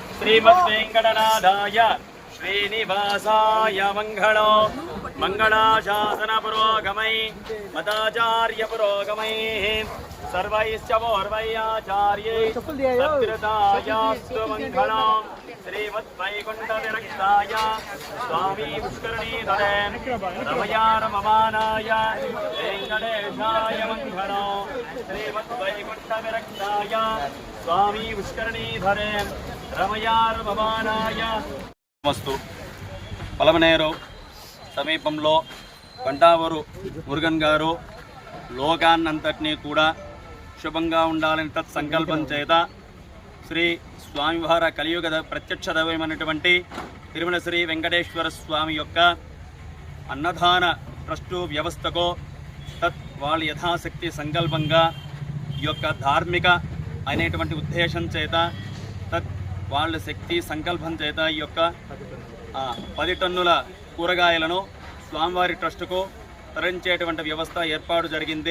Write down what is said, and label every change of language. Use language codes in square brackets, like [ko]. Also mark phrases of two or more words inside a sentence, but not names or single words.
[sa] श्रीमद्वेङ्कटनाथाय श्रीनिवासाय मङ्गलो मङ्गलाशासन पुरोगमै मताचार्य पुरोगमैः सर्वैश्च पूर्वैराचार्यै सत्कृतायास्तु मङ्गलम् श्रीमद्वैकुण्ठविरक्ताय स्वामी पुष्करणीधरे रमया रममानाय वेङ्कटेशाय मङ्गलो श्रीमद्वैकुण्ठविरक्ताय स्वामी पुष्करणीधरे रमया रममानाय [te] మస్తు పలమనేరు సమీపంలో గంటావూరు మురుగన్ గారు లోకాన్నంతటినీ కూడా శుభంగా ఉండాలని తత్సంకల్పం చేత శ్రీ స్వామివార కలియుగ ప్రత్యక్ష దైవమైనటువంటి తిరుమల శ్రీ వెంకటేశ్వర స్వామి యొక్క అన్నదాన ట్రస్టు వ్యవస్థకు వాళ్ళ యథాశక్తి సంకల్పంగా ఈ యొక్క ధార్మిక అనేటువంటి ఉద్దేశం చేత వాళ్ళ శక్తి సంకల్పం చేత ఈ యొక్క 10 టన్నుల కూరగాయలను స్వామివారి ట్రస్టుకు తరలించేటువంటి వ్యవస్థ ఏర్పాటు జరిగింది.